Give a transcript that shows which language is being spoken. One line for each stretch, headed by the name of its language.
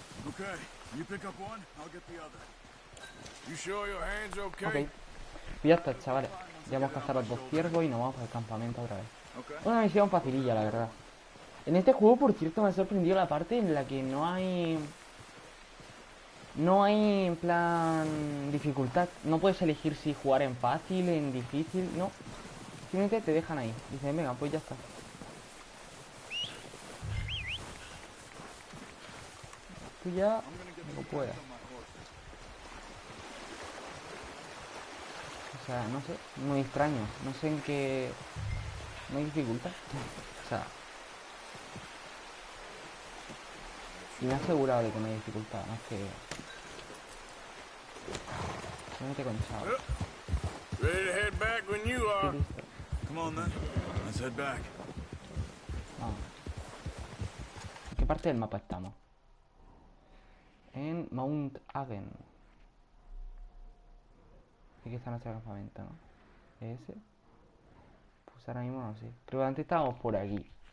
English: Okay, you pick up one, I'll get the other. You sure your hand's Ok. okay?
Spanish: Ya está, chavales. Ya hemos cazado los 2 ciervos y nos vamos al campamento otra vez.
English: Okay.
Spanish: Una misión facililla, la verdad. En este juego, por cierto, me ha sorprendido la parte en la que no hay... No hay, en plan, dificultad. No puedes elegir si jugar en fácil, en difícil, no. Simplemente te dejan ahí. Dicen, venga, pues ya está. Tú ya no puedas. O sea, no sé, muy extraño. No sé en qué... No hay dificultad. O sea... Y me ha asegurado de que no hay dificultad, más que... Solamente con chavo.
English: Ready to head back when you are.
Spanish: Estoy listo.
English: Come on then, let's head back.
Spanish: Vamos. ¿En qué parte del mapa estamos? En Mount Hagen. Aquí está nuestro campamento, ¿no? ¿Ese? Pues ahora mismo no sé. Creo que antes estábamos por aquí.